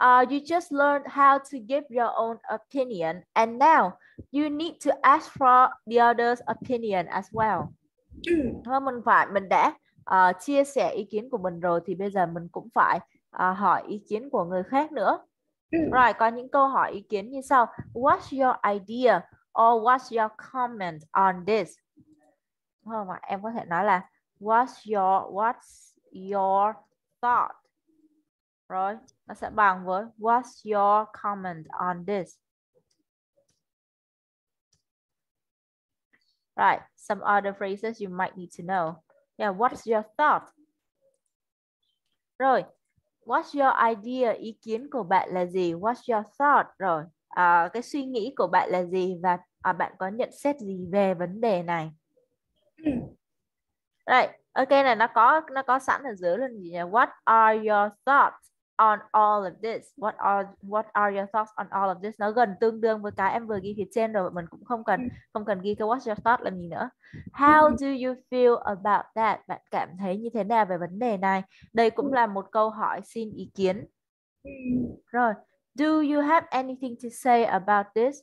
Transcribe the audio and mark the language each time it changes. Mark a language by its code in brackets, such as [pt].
[en] You just learned how to give your own opinion, and now you need to ask for the other's opinion as well. [vi] Mình đã chia sẻ ý kiến của mình rồi thì bây giờ mình cũng phải hỏi ý kiến của người khác nữa. Rồi, có những câu hỏi ý kiến như sau. [en] What's your idea or what's your comment on this? [vi] Không, em có thể nói là [en] what's your thought? [vi] Rồi, nó sẽ bằng với [en] what's your comment on this? Right, some other phrases you might need to know. Yeah, what's your thought? [vi] Rồi, [en] what's your idea? [vi] Ý kiến của bạn là gì? [en] What's your thought? [vi] Rồi, cái suy nghĩ của bạn là gì? Và bạn có nhận xét gì về vấn đề này? Right, ok này nó có sẵn ở dưới luôn gì nhỉ? [en] What are your thoughts on all of this? What are your thoughts on all of this? [vi] Nó gần tương đương với cái em vừa ghi phía trên rồi, mình cũng không cần ghi cái [en] what's your thought [vi] làm gì nữa. [en] How do you feel about that? [vi] Bạn cảm thấy như thế nào về vấn đề này? Đây cũng là một câu hỏi xin ý kiến. [en] Rồi, do you have anything to say about this?